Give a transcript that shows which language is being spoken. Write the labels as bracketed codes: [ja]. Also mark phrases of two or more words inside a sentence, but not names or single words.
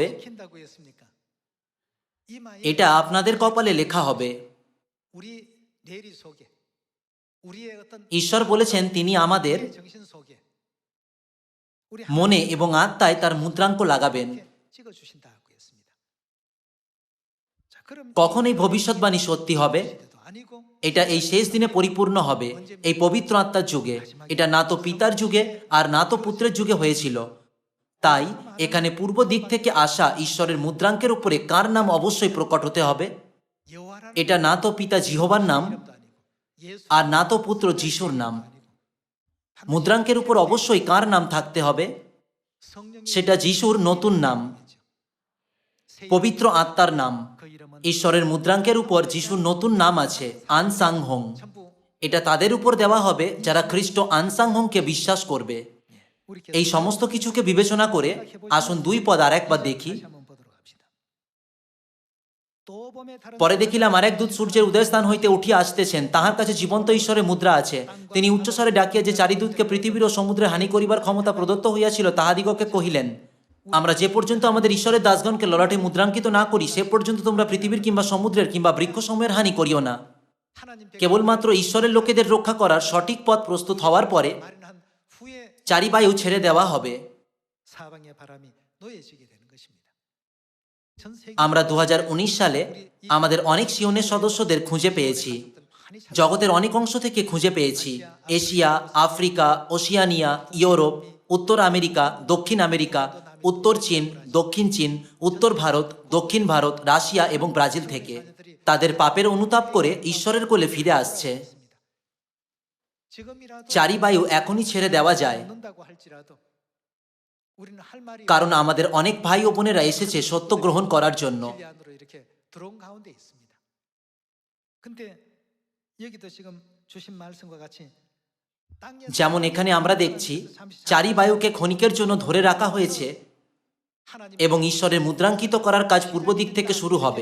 [ko] 지킨다고 했습니까? 이마에 [bn] এটা আপনাদের কপালে লেখা হবে। [ko] 우리 뇌리 속에 우리의 어떤 [bn] ঈশ্বর বলেছেন তিনি আমাদের [ko] 정신 속에 우리 [bn] মনে এবং আত্মায় তার মুদ্রাঙ্ক লাগাবেন। [ko] 하나님께 찍어 주신다고 했습니다. 자, 그럼 [bn] কখন এই ভবিষ্যৎবাণী সত্যি হবে? [ko] 시대도 아니고 [bn] এটা এই শেষ দিনে পরিপূর্ণ হবে, এই পবিত্র আত্মার যুগে। এটা না তো পিতার যুগে আর না তো পুত্রের যুগে হয়েছিল। তাই এখানে পূর্ব দিক থেকে আসা ঈশ্বরের মুদ্রাঙ্কের উপরে কার নাম অবশ্যই প্রকট হতে হবে? [ko] 여호와라는 [bn] এটা না তো পিতা জিহোবার নাম [ko] 이름도 아니고 예수 [bn] আর না তো পুত্র যিশুর নাম। মুদ্রাঙ্কের উপর অবশ্যই কার নাম থাকতে হবে? [ko] 성령의 [bn] সেটা যিশুর নতুন নাম, পবিত্র আত্মার নাম। [ko] 그 이름은 [bn] ঈশ্বরের মুদ্রাঙ্কের উপর যিশুর নতুন নাম আছে, আনসাংহং। [ko] 전부 [bn] এটা তাদের উপর দেওয়া হবে যারা খ্রিস্ট আনসাংহংকে বিশ্বাস করবে। [ko] 우리 [bn] এই সমস্ত কিছুকে বিবেচনা করে আসুন 2 পদ আর একবার দেখি। [ko] 다시 한번 보도록 합시다. 또 봄에 다른 [bn] পরে দেখিলাম আরেক দূত সূর্যের উদয়স্থান হইতে উঠিয়া আসতেছেন, তাহার কাছে জীবন্ত ঈশ্বরের মুদ্রা আছে। তিনি উচ্চস্বরে ডাকিয়া যে চারি দূতকে পৃথিবীর ও সমুদ্রে হানি করিবার ক্ষমতা প্রদত্ত হইয়াছিল তাহাদিগকে কহিলেন, আমরা যে পর্যন্ত আমাদের ঈশ্বরের দাসগণকে ললাটে মুদ্রাঙ্কিত না করি সে পর্যন্ত তোমরা পৃথিবীর কিংবা সমুদ্রের কিংবা বৃক্ষসমূহের হানি করিও না। [ko] 하나님께 [bn] কেবলমাত্র ঈশ্বরের লোকেদের রক্ষা করার সঠিক পথ প্রস্তুত হওয়ার পরে [ko] 마련한 후에 [bn] চারি বায়ু ছেড়ে দেওয়া হবে। [ko] 사방의 바람이 놓여지게 되는 것입니다. 전 세계 [bn] আমরা 2019 সালে আমাদের অনেক সিওনের সদস্যদের খুঁজে পেয়েছি। [ko] 많이 찾- [bn] জগতের অনেক অংশ থেকে খুঁজে পেয়েছি। এশিয়া, আফ্রিকা, ওশিয়ানিয়া, ইউরোপ, উত্তর আমেরিকা, দক্ষিণ আমেরিকা, উত্তর চীন, দক্ষিণ চীন, উত্তর ভারত, দক্ষিণ ভারত, রাশিয়া এবং ব্রাজিল থেকে তাদের পাপের অনুতাপ করে ঈশ্বরের কোলে ফিরে আসছে। [ko] 지금이라도 [bn] চারিবায়ু এখনই ছেড়ে দেওয়া যায়, [ko] 얻는다고 할지라도 우리는 할 말이 [bn] কারণ আমাদের অনেক ভাই ও বোনেরা এসেছে সত্য গ্রহণ করার জন্য। [ko] 진리 안으로 이렇게 들어온 가운데 있습니다. 근데 여기도 지금 주신 말씀과 같이 땅에서 [bn] যেমন এখানে আমরা দেখছি চারিবায়ুকে ক্ষণিকের জন্য ধরে রাখা হয়েছে [ko] 하나님 [bn] এবং ঈশ্বরের মুদ্রাঙ্কিত করার কাজ পূর্ব দিক থেকে শুরু হবে।